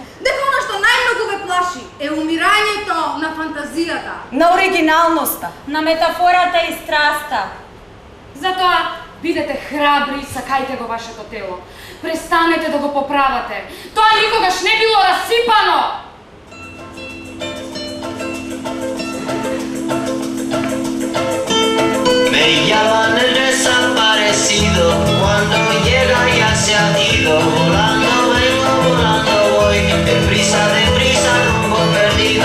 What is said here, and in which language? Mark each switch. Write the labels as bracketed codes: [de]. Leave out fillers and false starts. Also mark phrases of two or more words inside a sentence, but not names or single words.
[mk] Дека она што најмногу ве плаши е умирањето на фантазијата. На оригиналноста. На метафората и страста. Затоа бидете храбри и сакајте го вашето тело. Престанете да го поправате. Тоа никогаш не било расипано. [es] Me llaman el desaparecido, cuando llega ya se ha ido. Volando vengo, volando voy, deprisa rumbo perdido.